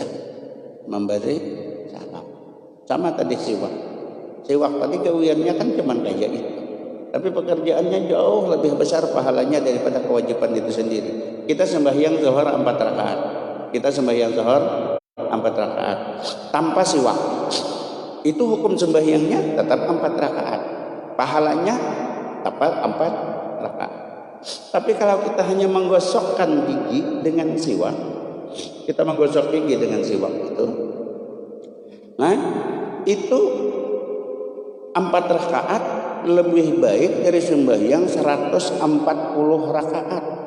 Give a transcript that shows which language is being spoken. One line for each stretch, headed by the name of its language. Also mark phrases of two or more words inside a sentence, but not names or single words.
Indonesian: Memberi salam. Sama tadi siwak. Siwak tadi gawiannya kan cuma kayak itu. Tapi pekerjaannya jauh lebih besar pahalanya daripada kewajiban itu sendiri. Kita sembahyang zuhur 4 rakaat. Kita sembahyang zuhur 4 rakaat tanpa siwak. Itu hukum sembahyangnya tetap 4 rakaat. Pahalanya tepat 4 rakaat. Tapi kalau kita hanya menggosokkan gigi dengan siwak, kita menggosok gigi dengan siwak itu 4 rakaat lebih baik dari sembahyang 140 rakaat.